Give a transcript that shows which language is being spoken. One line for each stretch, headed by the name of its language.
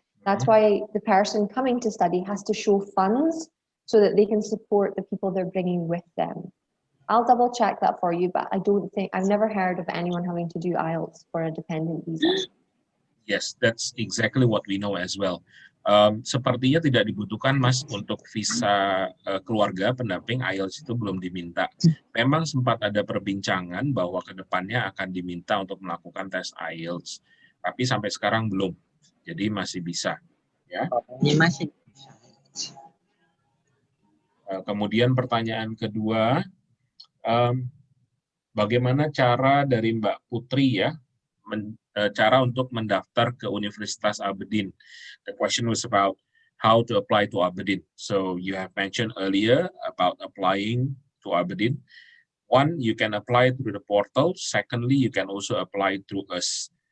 English: That's why the person coming to study has to show funds so that they can support the people they're bringing with them. I'll double check that for you, but I've never heard of anyone having to do IELTS for a dependent visa. Yes, that's exactly what we know as well.
Indonesian: Sepertinya tidak dibutuhkan, Mas, untuk visa keluarga pendamping. IELTS itu belum diminta. Memang sempat ada perbincangan bahwa kedepannya akan diminta untuk melakukan tes IELTS, tapi sampai sekarang belum. Jadi masih bisa. Ya. Ini masih. Kemudian pertanyaan kedua, bagaimana cara dari Mbak Putri ya, cara untuk mendaftar ke Universitas Aberdeen?
English: The question was about how to apply to Aberdeen. So you have mentioned earlier about applying to Aberdeen. One, you can apply through the portal. Secondly, you can also apply through us.